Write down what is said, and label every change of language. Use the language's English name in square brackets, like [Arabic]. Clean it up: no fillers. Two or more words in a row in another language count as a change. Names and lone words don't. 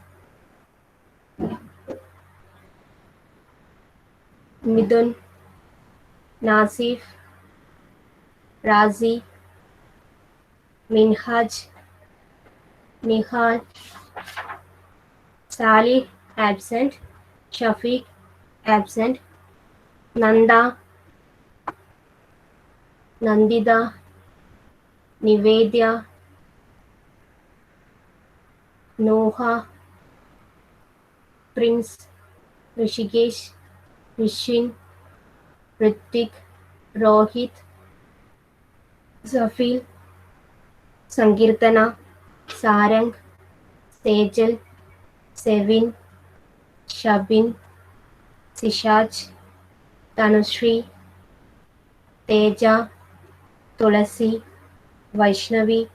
[Malayalam] മിഥുൻ, നാസിഫ്, റാസി, മിൻഹാജ്, നിഹാൽ, സാലിഹ് ആബ്സെന്റ്, ഷഫീഖ് ആബ്സെന്റ്, നന്ദ, നന്ദിത, നിവേദ്യ, Noha, Prince, Rishikesh, Rishin, Ritik, Rohit, Safil, Sankirtana, Sarang, Sejal, Sevin, Shabin, Sishaj, Tanushree, Teja, Tulasi, Vaishnavi,